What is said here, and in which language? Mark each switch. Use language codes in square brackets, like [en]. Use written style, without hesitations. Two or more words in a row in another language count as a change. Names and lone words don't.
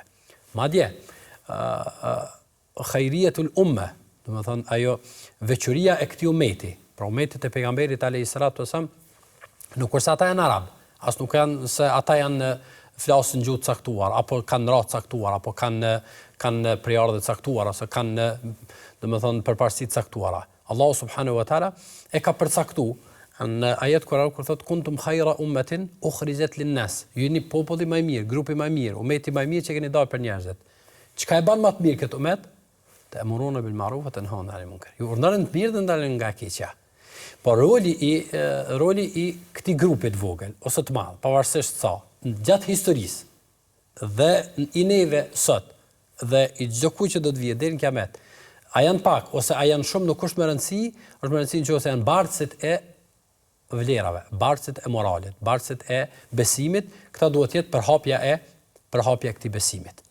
[sq] Madje [ar] خيرية الأمة, [sq] domethënë ajo veçuria e këtij ummeti, pra ummetit e pejgamberit [ar] عليه الصلاة والسلام, [sq] nuk është ata janë arab, as nuk janë se ata janë flasin gjuhë caktuar, apo kanë racë caktuar, apo kanë prejardhë caktuar, ose kanë domethënë përparësi caktuara. Allahu [ar] سبحانه وتعالى [sq] e ka përcaktuar në ajet Kur'an kur thotë [ar] كنتم خير أمة أخرجت للناس. [sq] Jeni populli më I mirë, grupi më I mirë, ummeti më I mirë që keni dalë për njerëzit. Çka e bën më të mirë këtë ummet? [ar] تأمرون بالمعروف وتنهون عن المنكر. [sq] Ju urdhëroni të mirë dhe ndaloni nga e keqja. Por roli I këtij grupi të vogël ose të madh, pavarësisht sa, gjatë historisë dhe I neve sot dhe I çdo kujt që do të vijë deri në kiamet, a janë pak ose a janë shumë nuk është më rëndësi, është më rëndësi nëse janë bartësit e vlerave, bartësit e moralit, bartësit e besimit, këta duhet të jetë përhapja e këtij besimit.